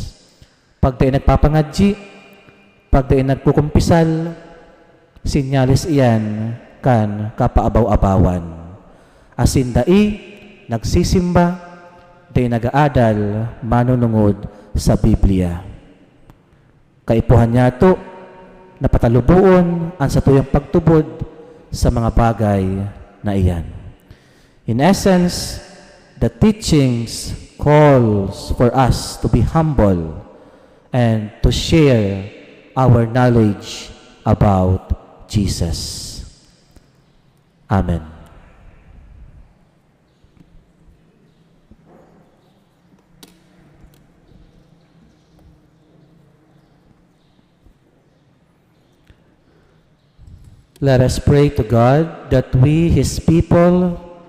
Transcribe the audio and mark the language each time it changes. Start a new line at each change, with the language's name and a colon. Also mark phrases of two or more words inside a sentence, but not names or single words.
Bikol: Pag tayo nagpapangadji, pag tayo nagkukumpisal, sinyalis iyan kan kapaabaw-abawan. Asin dai, nagsisimba, tayo nag-aadal, manunungod sa Biblia. Kaipuhan niya to, napatalubuon ang sa tuyang pagtubod sa mga bagay na iyan.
English: In essence, the teachings calls for us to be humble and to share our knowledge about Jesus. Amen. Let us pray to God that we, His people,